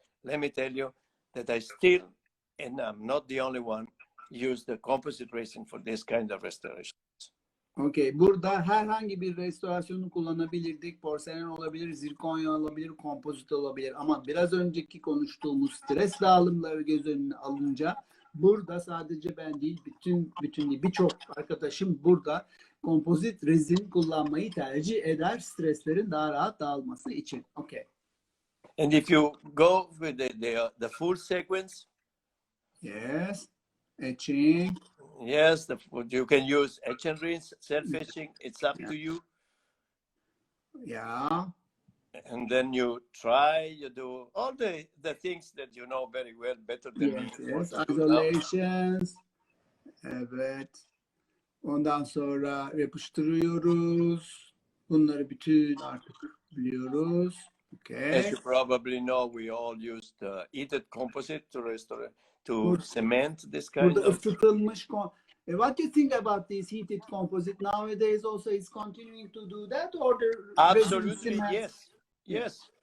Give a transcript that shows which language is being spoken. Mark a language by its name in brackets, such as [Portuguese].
[English] Let me tell you that I still, and I'm not the only one, use the composite resin for this kind of restoration. Okay. [Turkish] Burada herhangi bir restorasyonu kullanabilirdik. Porselen olabilir, zirkonya olabilir, kompozit olabilir. Ama biraz önceki konuştuğumuz stres dağılımları göz önüne alınca burada sadece ben değil, birçok arkadaşım burada kompozit rezin kullanmayı tercih eder streslerin daha rahat dağılması için. [English] Okay. And if you go with the full sequence, yes, etching. Yes, you can use etch and rinse, self-etching. It's up to you. Yeah. And then you try, you do all the things that you know very well, better than me. Yes, isolations. Evet. [Turkish] Ondan sonra yapıştırıyoruz. Bunları bütün artık biliyoruz. [English] Okay. As you probably know, we all use the heated composite to restore, to cement this kind [Turkish] burada [English] of. [Turkish] ısıtılmış. [English] What do you think about this heated composite nowadays? Also, is continuing to do that, or the Absolutely, yes, yes.